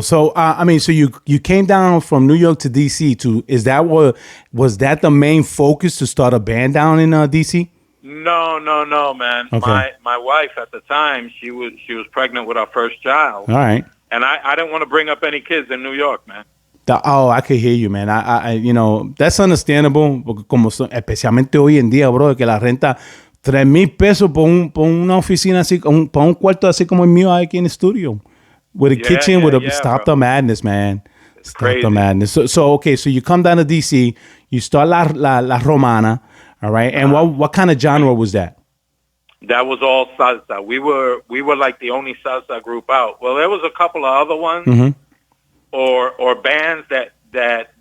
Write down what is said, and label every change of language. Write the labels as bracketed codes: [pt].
[en] So, so you came down from New York to D.C. was that the main focus to start a band down in D.C.? No, man. Okay. My wife at the time, she was pregnant with our first child. All right. And I didn't want to bring up any kids in New York, man. I could hear you, man. I that's understandable, [es] como especialmente hoy en día, bro, que la renta $3,000 por una oficina así, por un cuarto así como el mío aquí en el estudio. [en] With a kitchen, stop the madness, man. Stop crazy. The madness. So okay, so you come down to DC, you start La Romana, all right? And what kind of genre was that? That was all salsa. We were like the only salsa group out. Well, there was a couple of other ones, or bands that